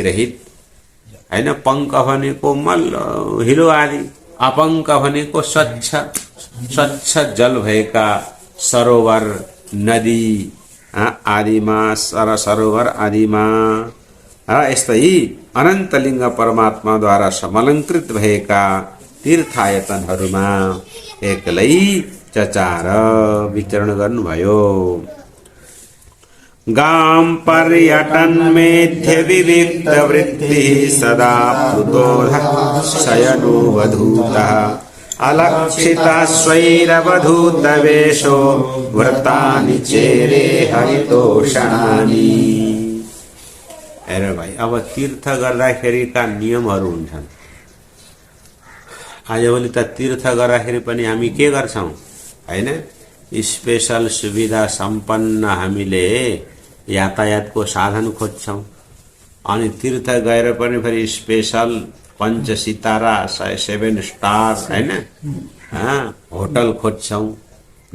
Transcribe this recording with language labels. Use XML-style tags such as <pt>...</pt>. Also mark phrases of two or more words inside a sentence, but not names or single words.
<ne>रहित हैन, पङ्क भनेको मल हिलो आदि, अपङ्क भनेको स्वच्छ स्वच्छ जल भएका सरोवर नदी आदिमा सरोवर आदिमा यस्तै अनन्तलिङ्ग परमात्माद्वारा समलङ्कृत भएका तीर्थायतनहरूमा एक्लै चचार विचरण गर्नुभयो।</ne> <sa>गां पर्यटन मेध्य विविक्त वृत्ति सदा प्लुतोधः शयनो वधूतः अलक्षिता स्वैरवधूतवेषो व्रतानि चेरे हरितोषणानि।</sa> <ne>अरे भाइ अब तीर्थ गर्दाखेरिका नियमहरू हुन्छन्। आजभोलि त तीर्थ गर्दाखेरि पनि हामी के गर्छौं हैन, स्पेशल सुविधा सम्पन्न हामीले यातायातको साधन खोज्छौं अनि तीर्थ गएर पनि फेरि स्पेशल 5 सितारा 7 स्टार हैन होटल खोज्छौं न।</ne>